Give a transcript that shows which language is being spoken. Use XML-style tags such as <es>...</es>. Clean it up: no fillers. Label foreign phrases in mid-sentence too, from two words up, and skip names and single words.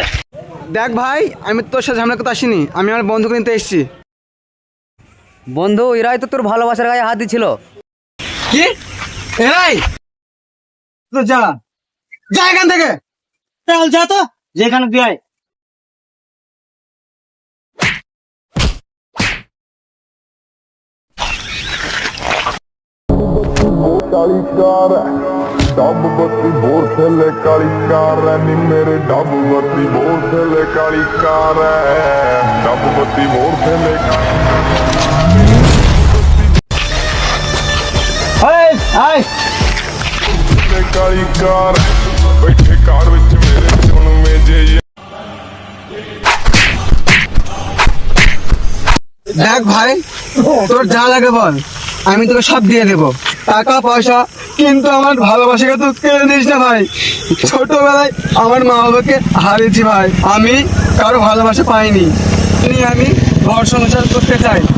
<bn>দেখ ভাই, আমি তোর সাথে ঝামেলা করতে আসিনি, আমি আমার বন্ধুকে নিতে এসেছি। বন্ধু, এরাই তো তোর ভালোবাসার গায়ে হাত দিছিল। কি? এরাই? তো যা যা এখান থেকে। চল যা তো, যেখানে তুই আয়।</bn> <pa>ਕਾਲੀਕਾਰ ਡੱਬ ਬੱਤੀ ਬੋਰ ਥੱਲੇ ਕਾਲੀਕਾਰ ਨੀ ਮੇਰੇ ਡੱਬ ਬੱਤੀ ਬੋਰ ਥੱਲੇ ਕਾਲੀਕਾਰ ਡੱਬ ਬੱਤੀ ਬੋਰ ਥੱਲੇ ਕਾਲੀਕਾਰ ਬੈਠੇ ਕਾਰ ਵਿੱਚ ਮੇਰੇ ਸੁਣ ਮੇਜੇ</pa> <bn>দেখ ভাই, তোর যা লাগে বল, আমি তোকে সব দিয়ে দেবো, টাকা পয়সা, কিন্তু আমার ভালোবাসাকে তুই কেড়ে নিস না ভাই। ছোটবেলায় আমার মা বাবাকে হারিয়েছি ভাই, আমি কারো ভালোবাসা পাইনি, আমি ঘর সংসার করতে চাই।</bn>